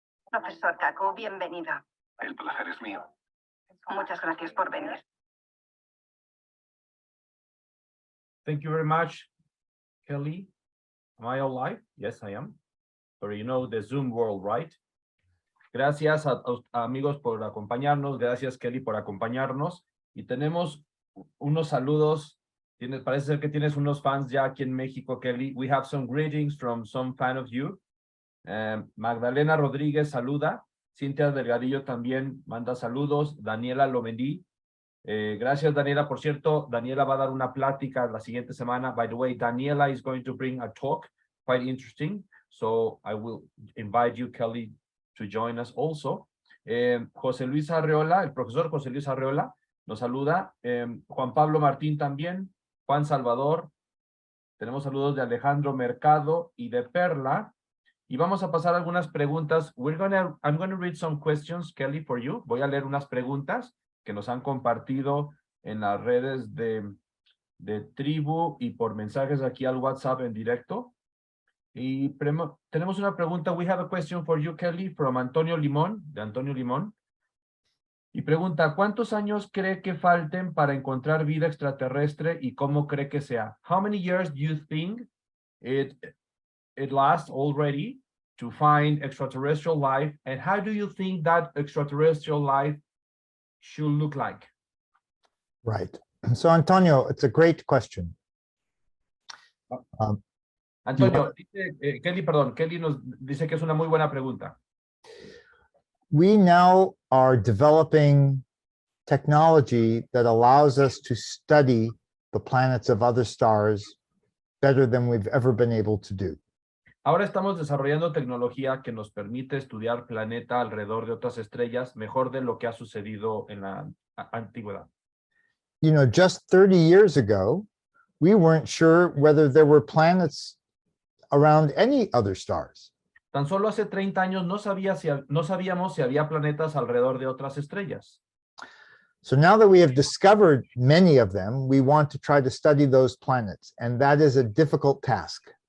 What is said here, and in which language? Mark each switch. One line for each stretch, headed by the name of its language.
Spanish: Profesor Kaku, bienvenido. El placer es mío. Muchas gracias por venir.
English: Thank you very much, Kelly. Am I all live? Yes, I am. But you know the Zoom world, right?
Spanish: Gracias a amigos por acompañarnos. Gracias, Kelly, por acompañarnos. Y tenemos unos saludos. Parece ser que tienes unos fans ya aquí en México, Kelly.
English: We have some greetings from some fan of you.
Spanish: Magdalena Rodríguez saluda. Cintia Delgadillo también manda saludos. Daniela Lomendí. Gracias, Daniela. Por cierto, Daniela va a dar una plática la siguiente semana.
English: By the way, Daniela is going to bring a talk quite interesting. So I will invite you, Kelly, to join us also.
Spanish: José Luis Arreola, el profesor José Luis Arreola, nos saluda. Juan Pablo Martín también, Juan Salvador. Tenemos saludos de Alejandro Mercado y de Perla. Y vamos a pasar algunas preguntas.
English: I'm gonna read some questions, Kelly, for you.
Spanish: Voy a leer unas preguntas que nos han compartido en las redes de Tribu y por mensajes aquí al WhatsApp en directo. Y tenemos una pregunta.
English: We have a question for you, Kelly, from Antonio Limón,
Spanish: de Antonio Limón. Y pregunta, ¿cuántos años cree que falten para encontrar vida extraterrestre y cómo cree que sea?
English: How many years do you think it lasts already to find extraterrestrial life? And how do you think that extraterrestrial life should look like? Right. So, Antonio, it's a great question.
Spanish: Antonio, Kelly nos dice que es una muy buena pregunta.
English: We now are developing technology that allows us to study the planets of other stars better than we've ever been able to do.
Spanish: Ahora estamos desarrollando tecnología que nos permite estudiar planeta alrededor de otras estrellas mejor de lo que ha sucedido en la antigüedad.
English: You know, just 30 years ago, we weren't sure whether there were planets around any other stars.
Spanish: Tan solo hace 30 años no sabíamos si había planetas alrededor de otras estrellas.
English: So now that we have discovered many of them, we want to try to study those planets, and that is a difficult task.